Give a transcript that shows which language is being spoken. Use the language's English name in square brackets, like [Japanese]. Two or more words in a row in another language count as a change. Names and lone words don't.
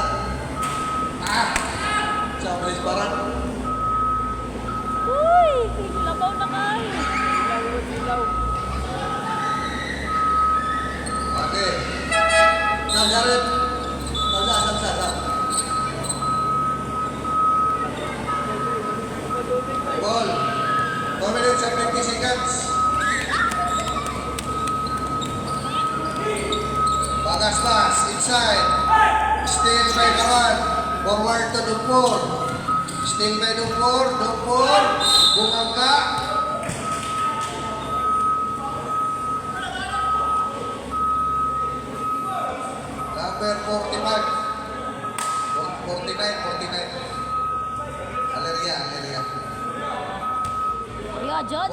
[Cebuano] Ah! Sabres Baran. Uy! Labaw na kayo. Ilaw. Okay. Nazaret. Nazaret. [English] Ball. 2 minutes and 50 seconds. Bagas-bas, inside. Steal by Baran. Forward to Dumpor. Steal by Dumpor. Dumpor. Bumangka. Number 45. 49. Aleria. Yo, Jones.